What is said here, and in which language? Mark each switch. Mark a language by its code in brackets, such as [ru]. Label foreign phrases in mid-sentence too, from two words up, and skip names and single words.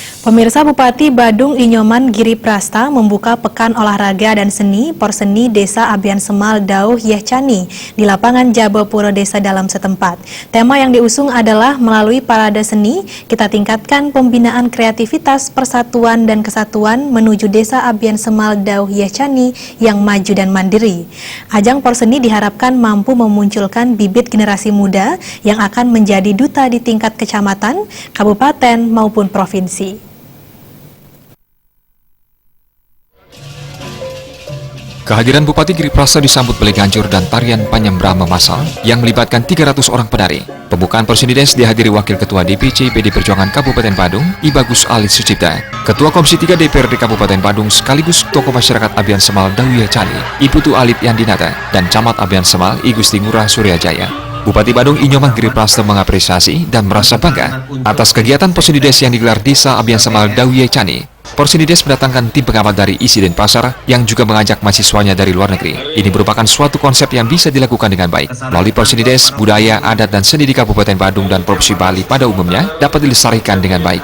[id] Pemirsa, Bupati Badung Inyoman Giri Prasta membuka Pekan Olahraga dan Seni Porseni Desa Abian Semal Dauh Yehcani di lapangan Jabopuro Desa dalam setempat. Tema yang diusung adalah melalui parade seni, kita tingkatkan pembinaan kreativitas, persatuan dan kesatuan menuju Desa Abian Semal Dauh Yehcani yang maju dan mandiri. Ajang Porseni diharapkan mampu memunculkan bibit generasi muda yang akan menjadi duta di tingkat kecamatan, kabupaten maupun provinsi. Kehadiran Bupati Giri Prasta disambut beli ganjur dan tarian panyembrama massal yang melibatkan 300 orang penari. Pembukaan Porseni Dance dihadiri Wakil Ketua DPC PD Perjuangan Kabupaten Badung, I Bagus Ali Sucipta, Ketua Komisi 3 DPRD Kabupaten Badung sekaligus tokoh masyarakat Abian Semal Dauh Yehcani, I Putu Alit Yandinata, dan Camat Abian Semal I Gusti Ngurah Suryajaya. Bupati Badung Inyoman Giri Prasta mengapresiasi dan merasa bangga atas kegiatan Porseni Dance yang digelar Desa Abian Semal Dauh Yehcani. Porseni Dance mendatangkan tim pengamat dari isi Denpasar yang juga mengajak mahasiswanya dari luar negeri. Ini merupakan suatu konsep yang bisa dilakukan dengan baik. Melalui Porseni Dance, budaya, adat, dan seni di Kabupaten Badung dan Provinsi Bali pada umumnya dapat dilestarikan dengan baik.